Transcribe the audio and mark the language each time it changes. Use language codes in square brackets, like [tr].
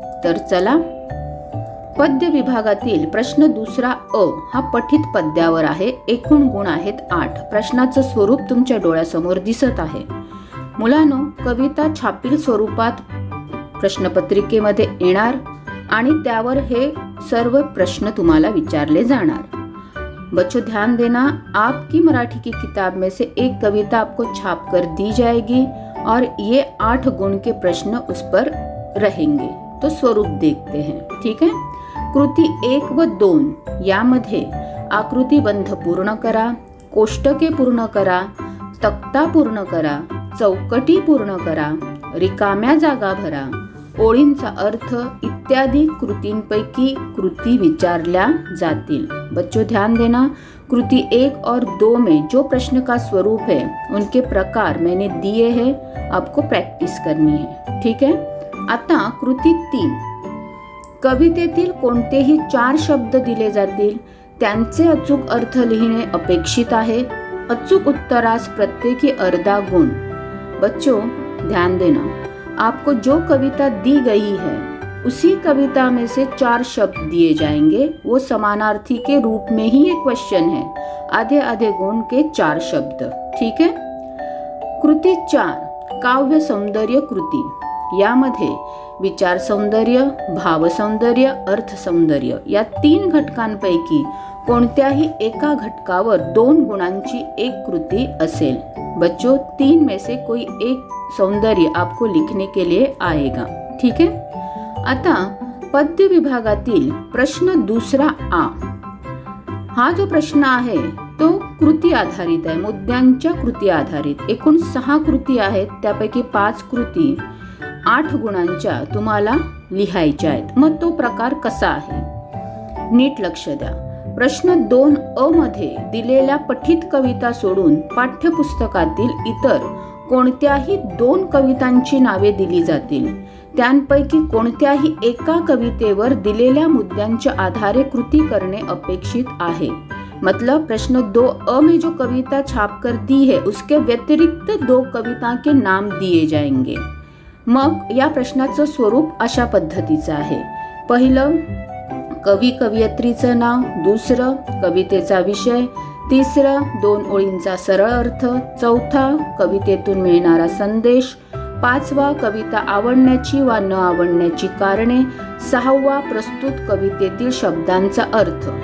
[mr] तर चला, पद्य विभागातील प्रश्न दुसरा अ हा पठित पद्यावर आहे। एकूण गुण आहेत 8। प्रश्नाचं स्वरूप तुमच्या डोळ्यासमोर दिसत आहे। मुलांनो, कविता छापील स्वरूपात प्रश्नपत्रिकेमध्ये येणार आणि त्यावर हे सर्व प्रश्न तुम्हाला विचारले जाणार। [hi] बच्चों ध्यान देना, आपकी मराठी की किताब में से एक कविता आपको छाप कर दी जाएगी और ये 8 गुण के प्रश्न उस पर रहेंगे। तो स्वरूप देखते हैं, ठीक है। [mr] कृती 1 व 2 यामध्ये आकृतिबंध पूर्ण करा, कोष्टके पूर्ण करा, तक्ता पूर्ण करा, चौकटी पूर्ण करा, रिकाम्या जागा भरा, ओळींचा अर्थ इत्यादि कृतींपैकी कृती विचारल्या जातील। [hi] बच्चों ध्यान देना, कृति 1 और 2 में जो प्रश्न का स्वरूप है उनके प्रकार मैंने दिए हैं, आपको प्रैक्टिस करनी है, ठीक है। [mr] आता कृती 3, कवितेतील कोणतेही 4 शब्द दिले जातील, त्यांचे अचूक अर्थ लिहिणे अपेक्षित आहे। अचूक उत्तरास प्रत्येकी अर्धा गुण। [hi] बच्चों ध्यान देना, आपको जो कविता दी गई है उसी कविता में से 4 शब्द दिए जाएंगे। वो समानार्थी के रूप में ही एक क्वेश्चन है, आधे आधे गुण के 4 शब्द, ठीक है। [mr] कृती 4 काव्य सौंदर्य कृती, यामध्ये विचार सौंदर्य, भाव सौंदर्य, अर्थ सौंदर्य या 3 घटकांपैकी कोणत्याही एका घटकावर 2 गुणांची एक कृती असेल। [hi] बच्चों 3 में से कोई एक सौंदर्य आपको लिखने के लिए आएगा, ठीक है। [mr] आता पद्य विभागातील प्रश्न दुसरा आ, हा जो प्रश्न आहे तो कृती आधारित आहे, मुद्द्यांच्या कृती आधारित। एकूण 6 कृती आहेत, त्यापैकी 5 कृती 8 गुणांच्या तुम्हाला लिहायच्या आहेत। मग तो प्रकार कसा आहे नीट लक्ष द्या। प्रश्न 2 अ मध्ये दिलेल्या पठित कविता सोडून पाठ्यपुस्तकातील इतर कोणत्याही 2 कवितांची नावे दिली जातील। त्यांपैकी कोणत्याही एका कवितेवर दिलेल्या मुद्द्यांच्या आधारे कृती करणे अपेक्षित आहे। [hi] मतलब प्रश्न 2 अ में जो कविता छाप कर दी है उसके व्यतिरिक्त 2 कविता के नाम दिए जाएंगे। [mr] मग या प्रश्नाचं स्वरूप अशा पद्धतीचं आहे। पहिलं कवी कवयित्रीचं नाव, दुसरं कवितेचा विषय, तिसरं 2 ओळींचा सरळ अर्थ, चौथा कवितेतून मिळणारा संदेश, 5वा कविता आवडण्याची वा न आवडण्याची कारणे, 6वा प्रस्तुत कवितेतील शब्दांचा अर्थ।